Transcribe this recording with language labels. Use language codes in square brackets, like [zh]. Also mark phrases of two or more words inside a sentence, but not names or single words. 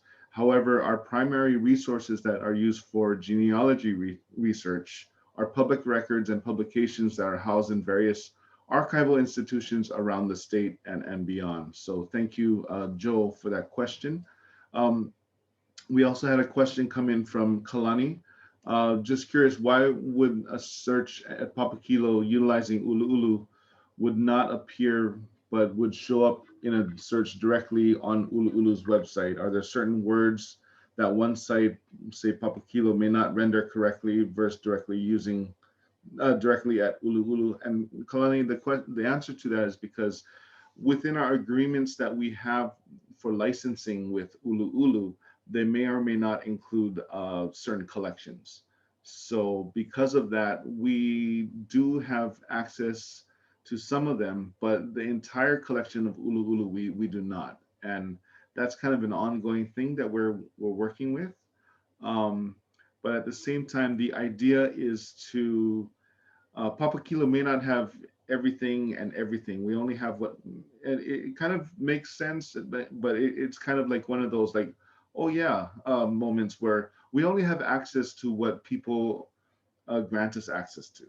[en] However, our primary resources that are used for genealogy research are public records and publications that are housed in various archival institutions around the state and beyond. So thank you, Joe, for that question. We also had a question come in from Kalani. Just curious, why would a search at Papakilo utilizing ʻUluʻulu would not appear, but would show up in a search directly on ʻUluʻulu's website? Are there certain words that one site, say Papakilo, may not render correctly versus directly using directly at ʻUluʻulu? And Kalani, the answer to that is because within our agreements that we have for licensing with ʻUluʻulu, they may or may not include certain collections. So because of that, we do have access to some of them, but the entire collection of ʻUluʻulu, we do not. And that's kind of an ongoing thing that we're working with. But at the same time, the idea is to, Papakilo may not have everything and everything. We only have what, it kind of makes sense, but it's kind of like one of those, like, oh yeah, moments where we only have access to what people grant us access to.